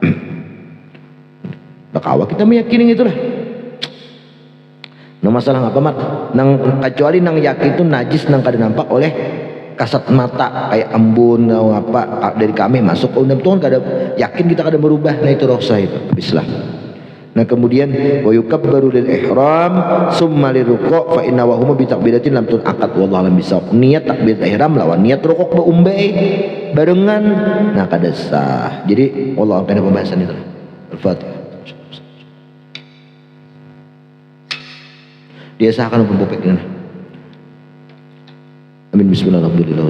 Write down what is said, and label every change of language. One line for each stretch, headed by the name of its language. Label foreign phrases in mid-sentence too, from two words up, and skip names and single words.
Banjar: Bakawa kita meyakini itulah. Nah masalah apa mat nang kecuali nang yakin itu najis nang kada nampak oleh kasat mata kayak embun atau apa dari kami masuk ke undang kada yakin kita kada berubah. Nah itu rukhsah itu habislah. Nah kemudian
Arabic: ويكبر للإحرام ثم للركوع فإن نواهما بتكبيرة لم تنعقد والله أعلم بالصواب.
Banjar: Niat takbir ihram lawan niat rukuk beumbai barengan nah kada sah. Jadi
Arabic: والله أعلم
Banjar: pembahasan itu. Al-Fatihah. Dia sahkan pun popek.
Arabic: آمين بسم الله الحمد لله.